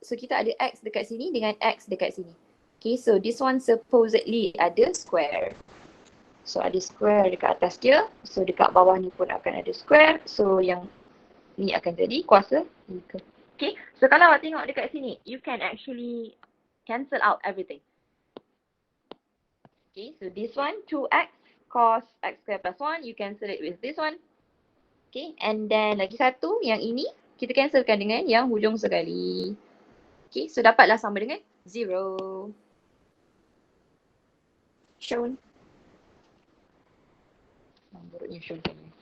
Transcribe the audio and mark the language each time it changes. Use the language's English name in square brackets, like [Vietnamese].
[Malay] So kita ada x dekat sini dengan x dekat sini. [English] Okay, so this one supposedly [Malay] ada [English] square. [Malay] So ada square dekat atas dia. So dekat bawah ni pun akan ada square. So yang ni akan jadi kuasa 3. [English] Okay, so [Malay] kalau awak tengok dekat sini, [English] you can actually cancel out everything. Okay, so this one 2x cos x square plus 1, you cancel it with this one. Okay, and then [Malay] lagi satu yang ini kita cancelkan dengan yang hujung sekali. Okay, so dapatlah sama dengan 0. [English] Shown. [Malay] Buruknya shown kan.